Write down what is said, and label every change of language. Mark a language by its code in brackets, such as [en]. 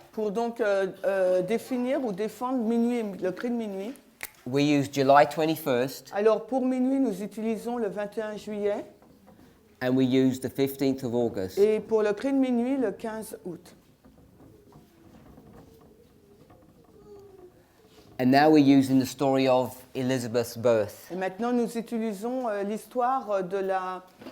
[fr] pour donc définir ou défendre minuit, le cri de minuit. [en] We use July 21st [fr] Alors pour minuit, nous utilisons le 21 juillet [en] and we use the 15th of August. [fr] et pour le cri de minuit, le 15 août. [en] And now we're using the story of Elizabeth's birth. [fr] Et maintenant, nous utilisons l'histoire de la